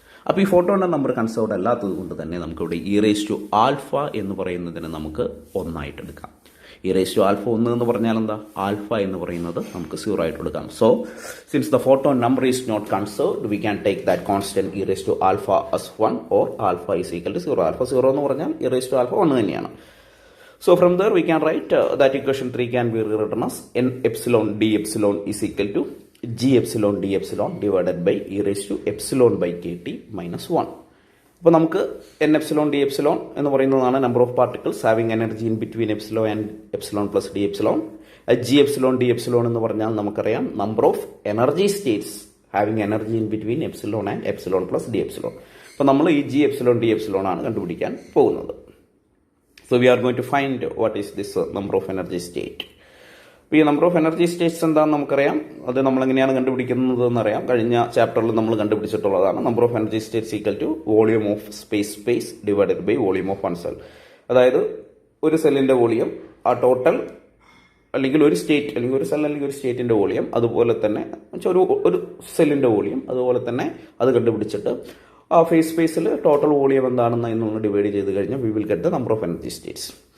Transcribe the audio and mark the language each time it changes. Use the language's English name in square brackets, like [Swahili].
[Malayalam] അപ്പോൾ ഈ ഫോട്ടോണിന്റെ number conserved അല്ലാത്തത് കൊണ്ട് തന്നെ നമുക്കിവിടെ ആൽഫ എന്ന് പറയുന്നതിന് നമുക്ക് ഒന്നായിട്ട് എടുക്കാം. ആൽഫ 1 എന്ന് പറഞ്ഞാൽ എന്താ, ആൽഫ എന്ന് പറയുന്നത് നമുക്ക് 0 ആയിട്ട് എടുക്കാം. [English] So since the photon number is not conserved, we can take that constant alpha as 1 or alpha is equal to 0. [Malayalam] Alpha 0 എന്ന് പറഞ്ഞാൽ ആൽഫ 1 തന്നെയാണ്. [English] So from there we can write that equation 3 can be rewritten as n epsilon d epsilon is equal to g epsilon d epsilon divided by epsilon by kt minus 1. [Malayalam] അപ്പോൾ നമുക്ക് n epsilon d epsilon എന്ന് പറയുന്നതാണ് [English] Number of particles having energy in between epsilon and epsilon plus d epsilon. [Malayalam] g epsilon d epsilon എന്ന് പറഞ്ഞാൽ നമുക്കറിയാം [English] Number of energy states having energy in between epsilon and epsilon plus d epsilon. [Malayalam] അപ്പോൾ നമ്മൾ ഈ g epsilon d epsilon ആണ് കണ്ടുപിടിക്കാൻ പോകുന്നത്. [English] So we are going to find what is this number of energy state. [Malayalam] അപ്പോൾ ഈ number of energy States എന്താണെന്ന് നമുക്കറിയാം. അത് നമ്മൾ എങ്ങനെയാണ് കണ്ടുപിടിക്കുന്നത് എന്നറിയാം. കഴിഞ്ഞ ചാപ്റ്ററിൽ നമ്മൾ കണ്ടുപിടിച്ചിട്ടുള്ളതാണ്. [English] Number of energy states equal to volume of space divided by volume of one cell. [Malayalam] അതായത് ഒരു സെല്ലിന്റെ വോളിയം, ആ ടോട്ടൽ അല്ലെങ്കിൽ ഒരു സ്റ്റേറ്റ് അല്ലെങ്കിൽ ഒരു സെൽ അല്ലെങ്കിൽ ഒരു സ്റ്റേറ്റിന്റെ വോളിയം, അതുപോലെ തന്നെ ഒരു സെല്ലിന്റെ വോളിയം, അതുപോലെ തന്നെ അത് കണ്ടുപിടിച്ചിട്ട് ആ ഫേസ് സ്പേസിൽ ടോട്ടൽ വോളിയം എന്താണെന്ന് എന്നുള്ള ഡിവൈഡ് ചെയ്ത് കഴിഞ്ഞാൽ [English] We will get the number of energy states.